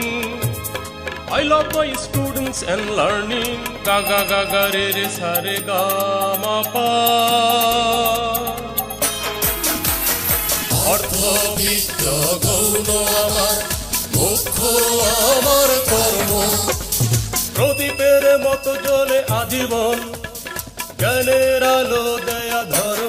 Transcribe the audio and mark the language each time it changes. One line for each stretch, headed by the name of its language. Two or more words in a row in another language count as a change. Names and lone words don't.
English: I love my students and learning. Ga ga ga ga re re sa re ga ma pa.
Bangla: অর্থ বিত্ত গৌণ আমার, মুখ্য আমার কর্ম। প্রদীপের মতো জ্বলে আজীবন, জ্ঞানের আলো দেয়া ধর্ম।